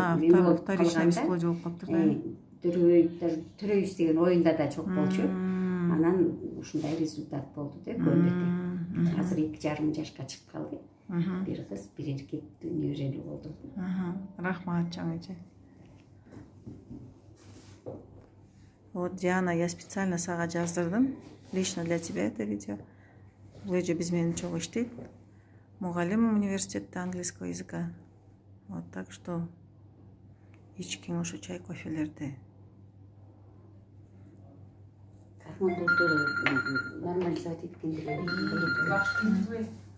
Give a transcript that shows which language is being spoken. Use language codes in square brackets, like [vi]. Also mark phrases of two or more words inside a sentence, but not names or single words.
[ru] вторичный бесплодие [ky] болуп калыптыр да. Төрөйбүз деген оюнда да жок болчу. Анан ушундай результат болду деп көрдүк. Азыр 2,5 жашка чыгып калды. Бир кыз, бир эркек неберелүү болду. Рахмат жаңычы. Вот, Диана, [ru] я специально [ky] сага жаздырдым. [ru] Лично для тебя это видео. [ky] Бул эже биз менен чогуу иштейт. Мугалим университетте [ru] английского языка. [ky] Вот, так что ичкиң ошо чай, кофелерди. Нормализовать эткенде